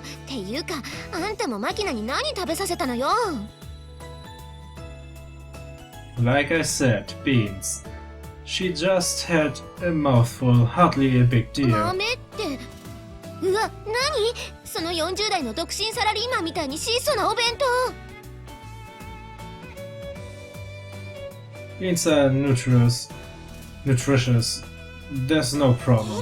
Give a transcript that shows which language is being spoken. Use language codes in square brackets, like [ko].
[ja] っていうかあんたもマキナに何食べさせたのよ。 [en] Like I said, beans. She just had a mouthful, hardly a big deal. [ja] 豆って。うわ何その40代の独身サラリーマンみたいに質素なお弁当。 [en] Beans are nutritious. There's no problem.